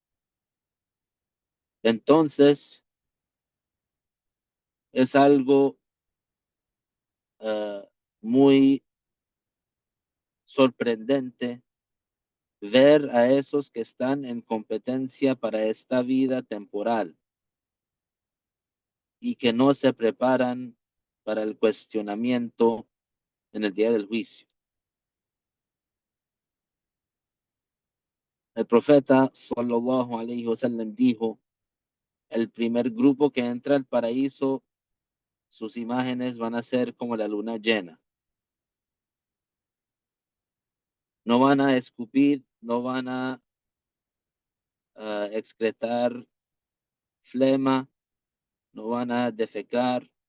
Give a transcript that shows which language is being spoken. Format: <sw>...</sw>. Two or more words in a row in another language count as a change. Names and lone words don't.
<es>Entonces, es algo muy sorprendente ver a esos que están en competencia para esta vida temporal y que no se preparan para el cuestionamiento en el día del juicio. El profeta</es> <ar>صلى الله عليه وسلم</ar> <es>dijo: el primer grupo que entra al paraíso, sus imágenes van a ser como la luna llena. No van a escupir, no van a excretar flema, no van a defecar.</es>